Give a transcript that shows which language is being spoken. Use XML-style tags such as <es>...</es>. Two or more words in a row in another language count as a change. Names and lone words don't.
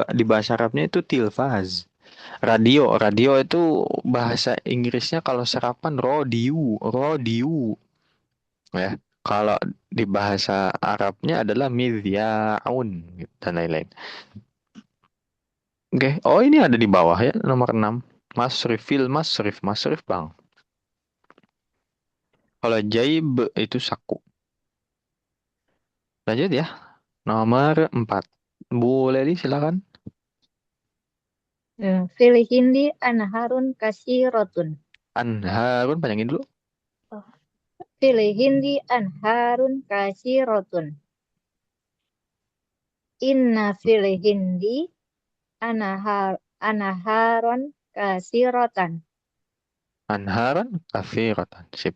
<id>Di bahasa Arabnya itu tilfaz. Radio, radio itu bahasa Inggrisnya kalau serapan rodiu, rodiu ya. Kalau di bahasa Arabnya adalah midyaun gitu, dan lain-lain. Oke, oh ini ada di bawah ya nomor 6.</id> <ar>مصرف، في المصرف، مصرف</ar> <id>bang. Kalau jaib itu saku. Lanjut ya. Nomor 4. Bu Leli silakan.</id> <ar>في الهند أنهارٌ كثيرةٌ,</ar> <id>Anharun panjangin dulu.</id> <ar>في الهند أنهارٌ كثيرةٌ، إنّ في الهند أنهارًا كثيرةً. أنهارًا كافرةً.</ar> <id>Sip.</id>